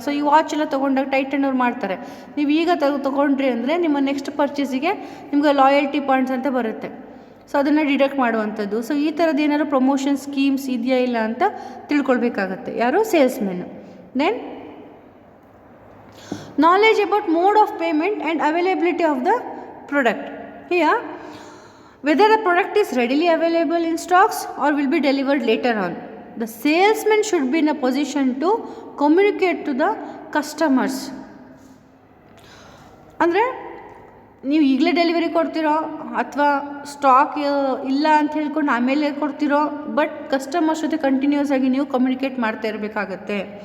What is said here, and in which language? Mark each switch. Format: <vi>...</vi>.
<kn>So ಈ watch ಎಲ್ಲ ತೊಗೊಂಡಾಗ ಟೈಟನ್ ಅವ್ರು ಮಾಡ್ತಾರೆ, ನೀವು ಈಗ ತೊಗೊಂಡ್ರಿ ಅಂದರೆ ನಿಮ್ಮ ನೆಕ್ಸ್ಟ್ ಪರ್ಚೇಸಿಗೆ ನಿಮ್ಗೆ ಲಾಯಲ್ಟಿ ಪಾಯಿಂಟ್ಸ್ ಅಂತ ಬರುತ್ತೆ. ಸೊ ಅದನ್ನು ಡಿಡಕ್ಟ್ ಮಾಡುವಂಥದ್ದು. ಸೊ ಈ ಥರದ್ದು ಏನಾದರೂ ಪ್ರಮೋಷನ್ ಸ್ಕೀಮ್ಸ್ ಇದೆಯಾ ಇಲ್ಲ ಅಂತ ತಿಳ್ಕೊಳ್ಬೇಕಾಗತ್ತೆ ಯಾರು, ಸೇಲ್ಸ್ಮೆನ್ನು.</kn> <en>Then knowledge about mode of payment and availability of the product. Here whether the product is readily available in stocks or will be delivered later on. The salesman should be in a position to communicate to the customers.</en> <kn>ಅಂದರೆ ನೀವು ಈಗಲೇ delivery ಕೊಡ್ತೀರೋ ಅಥವಾ stock ಇಲ್ಲ ಅಂತ ಹೇಳ್ಕೊಂಡು ಆಮೇಲೆ ಕೊಡ್ತೀರೋ, but customers ಜೊತೆ continuous ಆಗಿ ನೀವು ಕಮ್ಯುನಿಕೇಟ್ ಮಾಡ್ತಾ ಇರಬೇಕಾಗತ್ತೆ.</kn>